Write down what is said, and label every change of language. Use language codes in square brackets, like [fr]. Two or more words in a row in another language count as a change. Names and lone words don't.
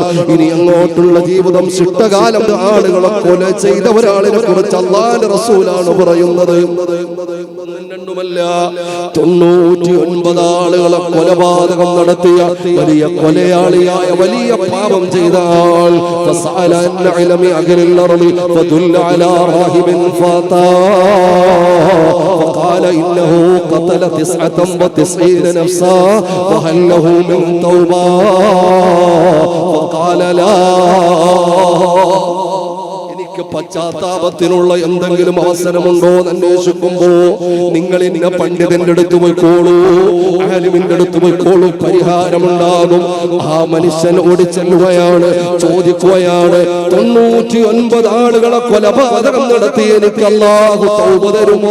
[ml] ഇനി അങ്ങോട്ടുള്ള ജീവിതം ശിഷ്ടകാലം ആളുകളെ കൊല ചെയ്ത ഒരാളിനെ കുറിച്ച് അല്ലാഹുവിന്റെ റസൂലാണ് പറയുന്നത്. 99 ആളുകളെ കൊലപാതകം നടത്തിയ വലിയ കൊലയാളിയായ വലിയ പാപം ചെയ്ത ആൾ [ar] قال إنه قتل 99 نفسا وهل له من توبة فقال لا. [ml] പശ്ചാത്താപത്തിനുള്ള എന്തെങ്കിലും അവസരമുണ്ടോ എന്ന് അന്വേഷിക്കുമ്പോ നിങ്ങൾ ഇന്ന പണ്ഡിതന്റെ അടുത്ത് പോയിക്കോളൂ, ആലിമിന്റെ അടുത്ത് പോയിക്കോളൂ, പരിഹാരമുണ്ടാകും. ആ മനുഷ്യൻ ഓടിച്ചെല്ലുകയാണ്, ചോദിക്കുകയാണ്, 99 ആളുകളെ കൊലപാതകം നടത്തി എനിക്ക് അല്ലാഹു തൗബ തരുമോ?